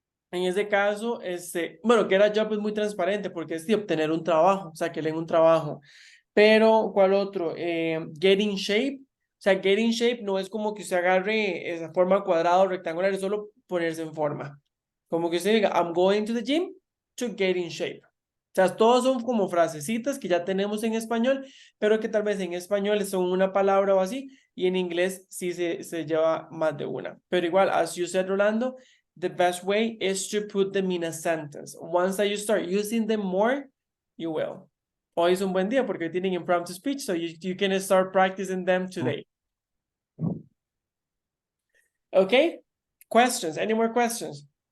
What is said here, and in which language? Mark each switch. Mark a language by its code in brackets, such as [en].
[es] En ese caso, bueno, get a job es muy transparente porque es de obtener un trabajo, o sea, que le den un trabajo. Pero, ¿cuál otro? Get in shape. O sea, get in shape no es como que usted agarre esa forma cuadrada o rectangular, es solo ponerse en forma. Como que usted diga, [en] I'm going to the gym to get in shape. [es] O sea, todos son como frasecitas que ya tenemos en español, pero que tal vez en español son una palabra o así, y en inglés sí se lleva más de una. Pero igual, [en] as you said, Rolando, the best way is to put them in a sentence. Once that you start using them more, you will. [es] Hoy es un buen día porque tienen impromptu speech, [en] so you can start practicing them today. Okay? Questions? Any more questions?